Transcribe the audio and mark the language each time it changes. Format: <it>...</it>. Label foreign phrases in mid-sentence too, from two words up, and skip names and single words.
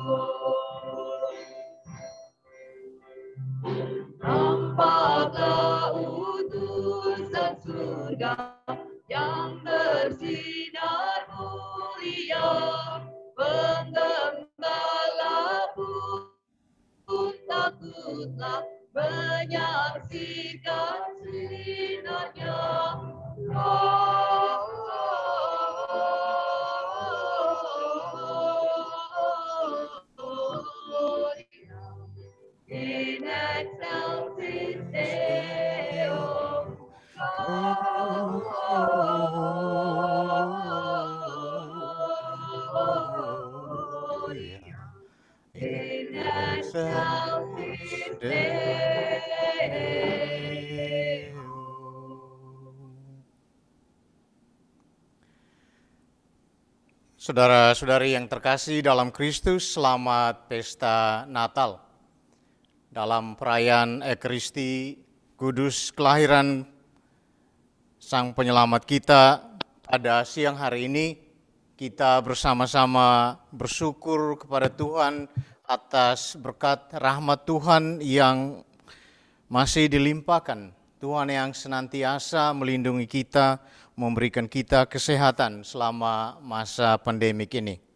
<id>Nampaklah utusan surga yang bersinar mulia, penggembala pun takutlah menyaksikan sinarnya.</id> <la>In excelsis Deo, Gloria in excelsis Deo.</la> <id>Saudara-saudari yang terkasih dalam Kristus, selamat pesta Natal. Dalam perayaan Ekaristi Kudus kelahiran Sang Penyelamat kita, pada siang hari ini kita bersama-sama bersyukur kepada Tuhan atas berkat rahmat Tuhan yang masih dilimpahkan Tuhan yang senantiasa melindungi kita, memberikan kita kesehatan selama masa pandemik ini.</id>